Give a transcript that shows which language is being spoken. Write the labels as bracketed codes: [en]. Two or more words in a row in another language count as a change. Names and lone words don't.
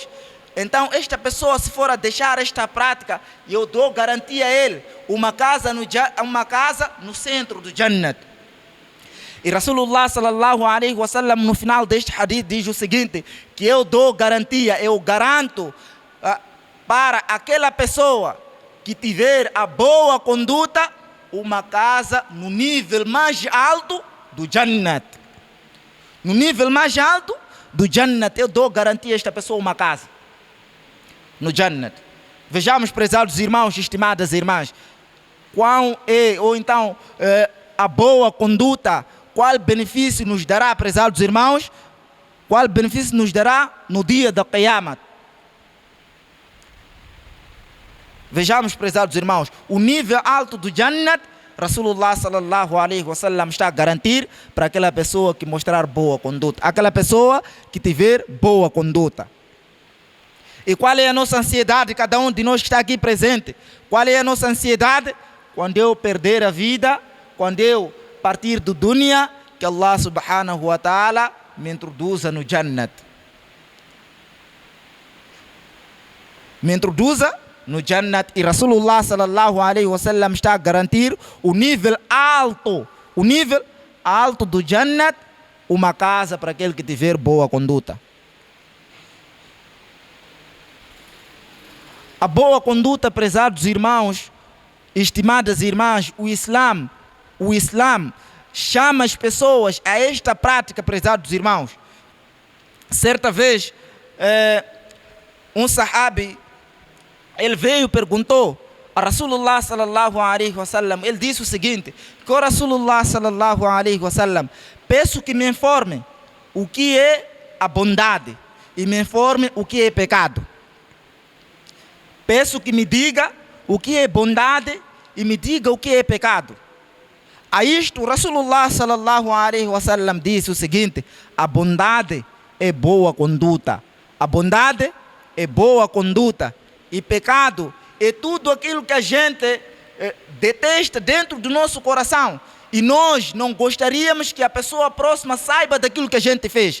[pt] Então esta pessoa, se for a deixar esta prática, eu dou garantia a ele, uma casa no centro do Jannat. E [ar] رسول الله صلى الله عليه وسلم [pt] no final deste hadith diz o seguinte, que eu dou garantia, eu garanto para aquela pessoa que tiver a boa conduta, uma casa no nível mais alto do Jannat. No nível mais alto do Jannat, eu dou garantia a esta pessoa uma casa no Jannat. Vejamos, prezados irmãos, estimadas irmãs, qual é, ou então, a boa conduta, qual benefício nos dará, prezados irmãos, qual benefício nos dará no dia da Qiyamah. Vejamos, prezados irmãos, o nível alto do Jannat, [ar] رسول الله صلى الله عليه وسلم [pt] está a garantir para aquela pessoa que mostrar boa conduta, aquela pessoa que tiver boa conduta. E qual é a nossa ansiedade, cada um de nós que está aqui presente? Qual é a nossa ansiedade? Quando eu perder a vida, quando eu partir do dunya, que [ar] الله سبحانه وتعالى [pt] me introduza no Jannat. Me introduza no Jannat. E [ar] رسول الله صلى الله عليه وسلم [pt] está a garantir o nível alto do Jannat, uma casa para aquele que tiver boa conduta. A boa conduta, prezados irmãos, estimadas irmãs, o Islam chama as pessoas a esta prática, prezados irmãos. Certa vez, um sahabi, ele veio e perguntou a [ar] رسول الله صلى الله عليه وسلم, [pt] ele disse o seguinte, que o [ar] رسول الله صلى الله عليه وسلم, [pt] peço que me informe o que é a bondade e me informe o que é pecado. Peço que me diga o que é bondade e me diga o que é pecado. A isto, [ar] رسول الله صلى الله عليه وسلم [pt] disse o seguinte, a bondade é boa conduta. A bondade é boa conduta. E pecado é tudo aquilo que a gente detesta dentro do nosso coração. E nós não gostaríamos que a pessoa próxima saiba daquilo que a gente fez.